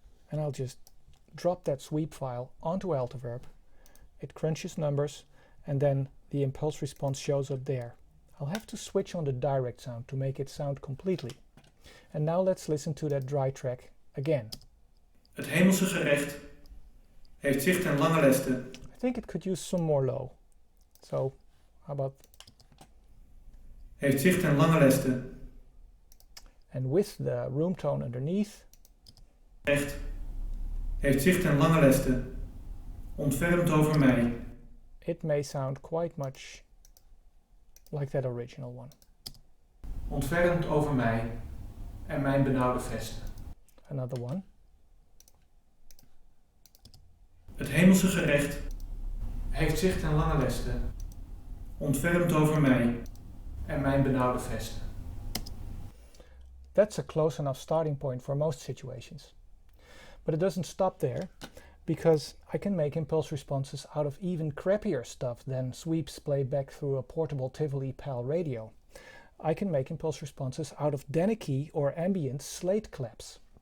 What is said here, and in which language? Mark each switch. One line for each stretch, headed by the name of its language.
English: And I'll just drop that sweep file onto Altiverb. It crunches numbers, and then the impulse response shows up there. I'll have to switch on the direct sound to make it sound completely. And now let's listen to that dry track again.
Dutch: Het hemelse gerecht heeft zich ten lange leste.
English: I think it could use some more low. So, how about...
Dutch: Heeft zich ten lange leste.
English: And with the room tone underneath.
Dutch: Gerecht heeft zich ten lange leste ontfermd over mij.
English: It may sound quite much like that original one.
Dutch: Ontfermd over mij en mijn benauwde vesten.
English: Another one.
Dutch: Het hemelse gerecht heeft zicht en lange lesten, ontfermt over mij en mijn benauwde vesten.
English: That's a close enough starting point for most situations. But it doesn't stop there, because I can make impulse responses out of even crappier stuff than sweeps played back through a portable Tivoli PAL radio. I can make impulse responses out of Danicky or ambient slate claps.